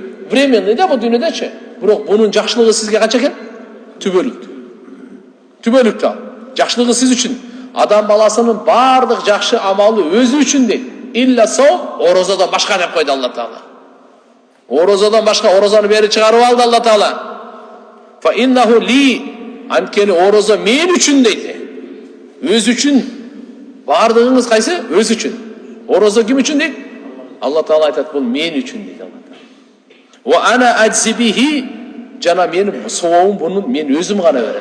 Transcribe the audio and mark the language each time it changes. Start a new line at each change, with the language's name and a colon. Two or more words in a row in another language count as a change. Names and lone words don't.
Kyrgyz: Временный да бул дүйнөдөчү. Бирок бунун жакшылыгы сизге канча экен? Түбөлүктүү. Түбөлүктүү. Жакшылыгы сиз үчүн. Адам баласынын бардык жакшы амалы өзү үчүн дейт.
Arabic: إلا الصوم,
Kyrgyz: орозодон башка деп койду Алла Таала. Орозодон башка, орозаны бери чыгарып алды Алла Таала.
Arabic: فإنه لي,
Kyrgyz: анткени орозо мен үчүн дейт. Өз үчүн. Бардыгыңыз кайсы? Өз үчүн. Орозо ким үчүн дейт? Алла Таала айтат, бул мен үчүн дейт Алла Таала.
Arabic: وأنا أجزي به,
Kyrgyz: жана менин сообум бунун мен өзүм гана берем.